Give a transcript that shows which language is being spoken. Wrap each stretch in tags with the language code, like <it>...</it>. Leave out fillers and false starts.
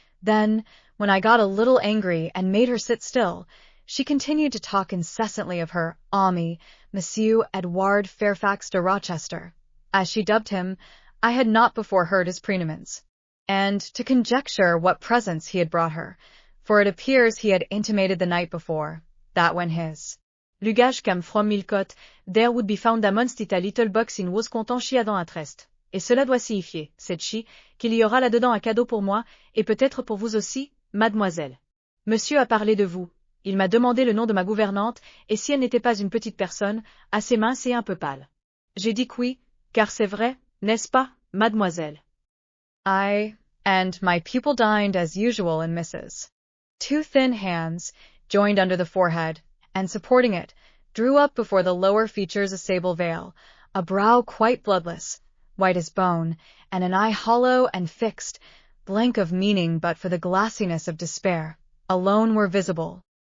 <en>Then, when I got a little angry and made her sit still, she continued to talk incessantly of her ami, Monsieur Edouard Fairfax de Rochester, as she dubbed him. I had not before heard his praenomens, and to conjecture what presents he had brought her, for it appears he had intimated the night before, that when his luggage came from Millcote, there would be found amongst it a little box in was contentieux à Trest.</en> <fr>Et cela doit signifier,</fr> <en>said she,</en> <fr>qu'il y aura là-dedans un cadeau pour moi, et peut-être pour vous aussi, mademoiselle. Monsieur a parlé de vous. Il m'a demandé le nom de ma gouvernante, et si elle n'était pas une petite personne, assez mince et un peu pâle. J'ai dit oui, car c'est vrai, n'est-ce pas, mademoiselle?</fr> <en>I and my pupil dined as usual in Mrs. Two thin hands, joined under the forehead, and supporting it, drew up before the lower features a sable veil, a brow quite bloodless, white as bone, and an eye hollow and fixed, blank of meaning but for the glassiness of despair, alone were visible.</en>